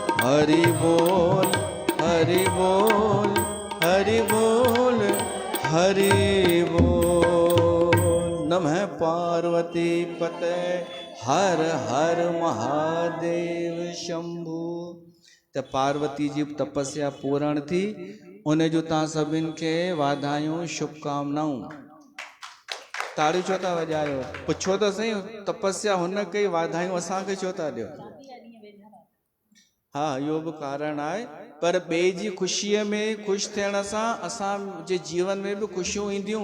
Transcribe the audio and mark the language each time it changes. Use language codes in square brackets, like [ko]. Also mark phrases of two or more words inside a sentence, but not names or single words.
[hi] हरि बोल हरि बोल हरि बोल हरि बोल। [sa] नमः पार्वती पते हर हर महादेव शंभु। [sd] त पार्वती जी तपस्या पूर्ण थी, उन जो तव्हां सभिनि खे वाधायूं शुभकामनाऊं। ताड़ियूं छो था वॼायो? पुछो त सही, तपस्या हुन कई, वाधायूं असांखे छो था ॾियो? हा, इहो बि कारण आहे, पर ॿिए जी ख़ुशीअ में ख़ुशि थियण सां असांजे जीवन में बि ख़ुशियूं ईंदियूं।